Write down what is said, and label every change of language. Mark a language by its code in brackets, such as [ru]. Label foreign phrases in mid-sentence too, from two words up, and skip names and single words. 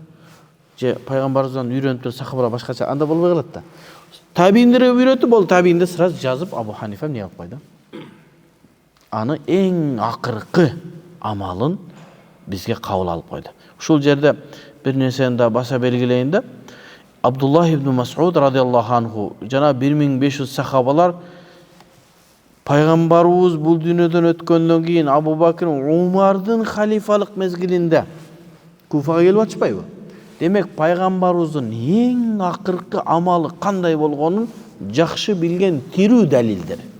[ky] Же пайгамбарыбыздан үйрөнүп туруп сахабалар башкача анда болбой калат да. Табииндерге үйрөтүп, бол табииндер сразу жазып Абу Ханифа эмне кылып койду? Аны эң акыркы амалын бизге кабыл алып койду. Ушул жерде бир нерсени да баса белгилейин да. Абдуллах ибн Мас'уд [ar] رضي الله عنه [ky] жана 1500 сахабалар пайгамбарыбыз бул дүйнөдөн өткөндөн кийин Абу Бакр, Умардын халифалык мезгилинде Куфага келип атышпайбы? Демек пайгамбарыбыздын эң акыркы амалы кандай болгонун жакшы билген тирүү далилдер.